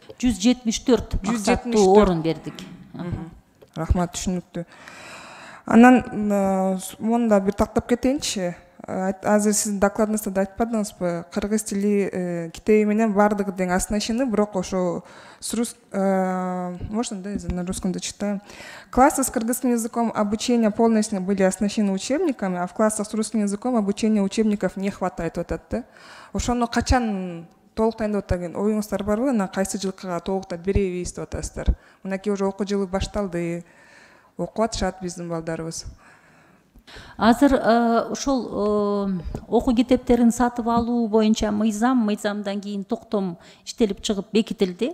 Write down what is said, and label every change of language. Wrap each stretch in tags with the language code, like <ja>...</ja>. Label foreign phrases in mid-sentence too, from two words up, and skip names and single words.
<ky>174 максаттуу орун бердик. Рахмат, түшүнүктүү. Анан муну да бир тактап кетейинчи. Азыр сиздин докладыңызда да айтпадыңызбы, кыргыз тили китеби менен баардыгы тең оснащены, бирок ошо</ky> <ru>можно, да, на русском дочитаю. Классы с кыргызским языком обучения полностью были оснащены учебниками, а в классах с русским языком обучения учебников не хватает. Вот это.</ru> <ky>Ошону качан толуктайын деп атаган оюңуздар барбы? Анан кайсы жылкыга толуктап беребиз деп атасыздар? Мынакей уже окуу жылы башталды. Окуп атышат биздин балдарыбыз. Азыр ошол окуу китептерин сатып алуу боюнча мыйзамдан кийин токтом иштелип чыгып бекитилди.</ky>